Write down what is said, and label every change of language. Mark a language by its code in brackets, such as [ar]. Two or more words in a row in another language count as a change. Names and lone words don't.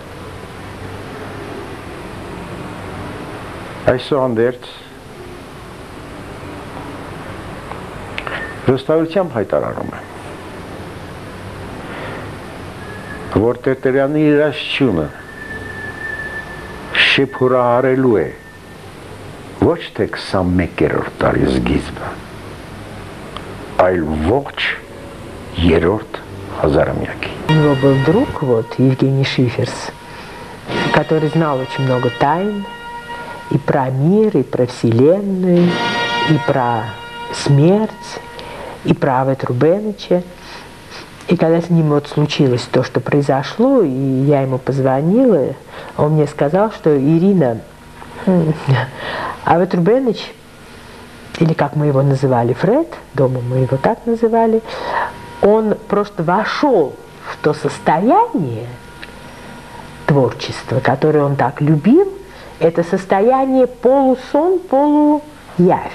[hy] Այսուհանդերձ վստահությամբ հայտարարում եմ, որ Տերտերյանի երաժշտությունը շեփորահարելու է ոչ թե 21-րդ դարի սկիզբը, այլ ողջ 3-րդ հազարամյակի։ [ru] У него был друг, Евгений Шиферс, который знал очень много тайн и про мир, и про Вселенную, и про смерть, и про Авет Рубеныча. И когда с ним случилось то, что произошло, и я ему позвонила, он мне сказал, что Ирина, Авет Рубеныч, или как мы его называли, Фред, дома мы его так называли, он просто вошел в то состояние творчества, которое он так любил, это состояние полусон, полуявь.